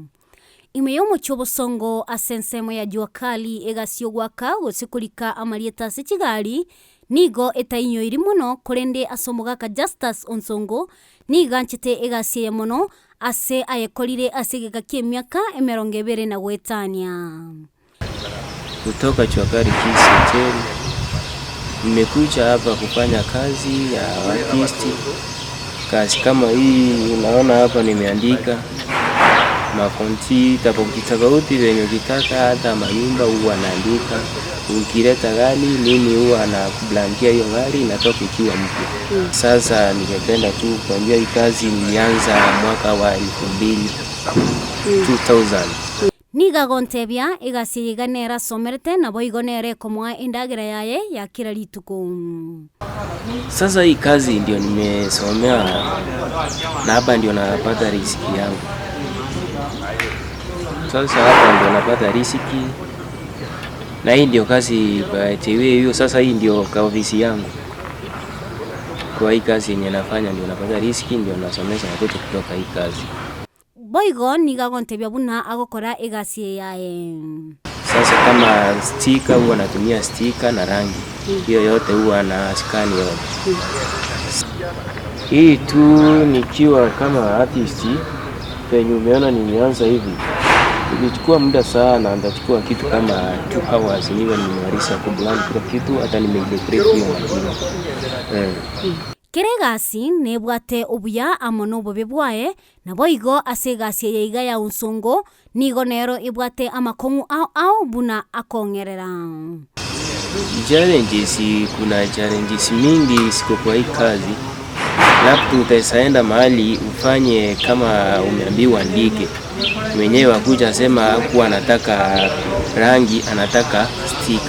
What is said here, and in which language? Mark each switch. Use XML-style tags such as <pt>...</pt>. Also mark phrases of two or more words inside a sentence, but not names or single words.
<guz>Imeyo mochyo bosongo asensemo ya</guz> <sw>jua kali</sw> <guz>egasio gwaka gosikurika amarieta sechigali nigo etainyo iri muno kurende asomogaka Justus Onsongo niganchete egasie ya muno ase ayekolire asegeka kiemiaka 25</guz> <sw>kutoka chuakari Kisii. Nimekuja hapa kufanya kazi ya artisti. Kazi kama hii unaona hapa nimeandika makonti tofauti venye ukitaka, hata manyumba huwa naandika. Ukileta gari mimi huwa na kublankia hiyo gari inatoka ikiwa mpya. Sasa ningependa tu kuambia hii kazi nilianza mwaka wa 2000.</sw> <guz>Niga gontebia egasi ganera somerete na boigonere komwa indagira yaye ya kila lituko.</guz> <sw>Sasa hii kazi ndio nimesomea na hapa ndio napata riziki yangu. Sasa hapa ndio napata riziki na hii ndio kazi batewe hiyo. Sasa hii ndio ofisi yangu. Kwa hii kazi yenye nafanya ndio napata riziki, ndio nasomesha watoto kutoka hii kazi.</sw> <guz>Boigo niga gontebia buna agokora egasi yaye.</guz> <sw>Sasa kama sticker huwa natumia sticker na rangi. Hiyo yote huwa na scan yote. Hii tu nikiwa kama artist penye umeona nimeanza hivi. Ilichukua muda sana, ndachukua kitu kama 2 hours niwe nimemaliza kublan kila kitu, hata nimeidecorate hiyo majina.</sw> <guz>Keregasi nebwate obuya amono bobebwae na boigo asegasi yeiga ya Onsongo nigo nero ibwate amakongu au buna akongerera.</guz> <sw>Kuna challenges mingi siko kwa hii kazi. Labda utaenda mahali ufanye kama umeambiwa andike. Mwenyewe wakuja sema hakuwa anataka rangi, anataka sticker.</sw>